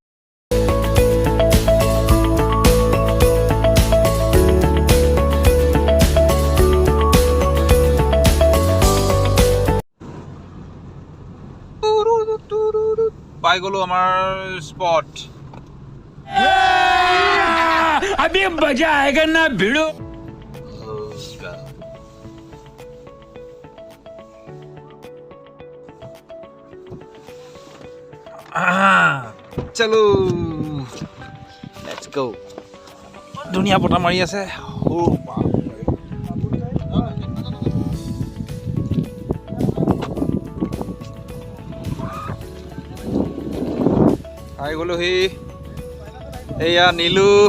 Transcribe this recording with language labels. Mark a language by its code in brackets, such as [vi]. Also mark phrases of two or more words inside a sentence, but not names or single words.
[as] পাই গ'লো আমাৰ স্পট। [hi] अभी मजा आएगा ना भिड़ो। [en] চলো let's go. [as] ধুনীয়া বতাহ মাৰি আছে। আহি গ'লো সি, এয়া নীলু।